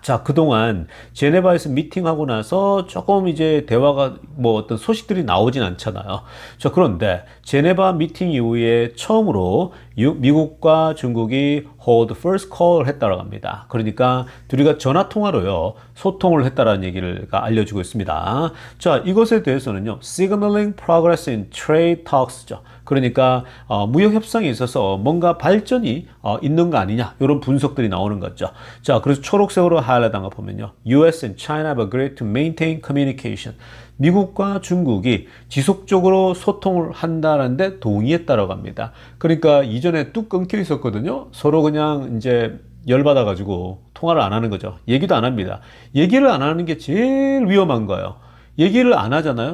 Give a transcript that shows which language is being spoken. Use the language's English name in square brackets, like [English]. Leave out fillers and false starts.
[Korean] 자, 그동안 제네바에서 미팅하고 나서 조금 이제 대화가 뭐 어떤 소식들이 나오진 않잖아요. 자, 그런데 제네바 미팅 이후에 처음으로 미국과 중국이 [English] hold first call [Korean] 을 했다고 합니다. 그러니까 둘이가 전화 통화로요, 소통을 했다라는 얘기를 알려주고 있습니다. 자, 이것에 대해서는요, [English] signaling progress in trade talks죠. [Korean] 그러니까 무역 협상에 있어서 뭔가 발전이 있는 거 아니냐, 이런 분석들이 나오는 거죠. 자, 그래서 초록색으로 하이라이트한 거 보면요, [English] US and China have agreed to maintain communication. [Korean] 미국과 중국이 지속적으로 소통을 한다는데 동의했다라고 합니다. 그러니까 이전에 뚝 끊겨 있었거든요. 서로 그냥 이제 열받아가지고 통화를 안 하는 거죠. 얘기도 안 합니다. 얘기를 안 하는 게 제일 위험한 거예요. 얘기를 안 하잖아요.